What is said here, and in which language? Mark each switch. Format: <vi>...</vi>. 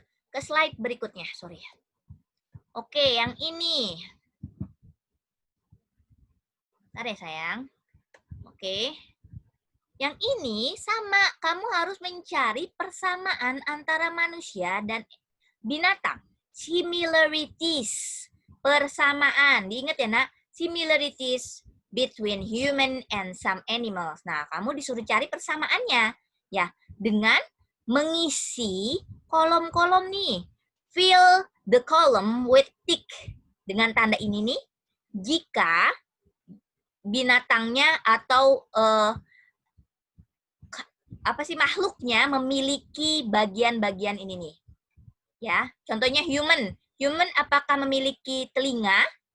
<id>Ke slide berikutnya, sorry. Oke, yang ini. Bentar ya sayang. Oke. Yang ini sama, kamu harus mencari persamaan antara manusia dan binatang. Similarities. Persamaan. Diingat ya nak,</id> <en>similarities between human and some animals.</en> <id>Nah, kamu disuruh cari persamaannya. Ya, dengan mengisi kolom-kolom nih.</id> <en>Fill the column with tick.</en> <id>Dengan tanda ini nih, jika binatangnya atau makhluknya memiliki bagian-bagian ini nih. Ya, contohnya human. Human apakah memiliki telinga?</id>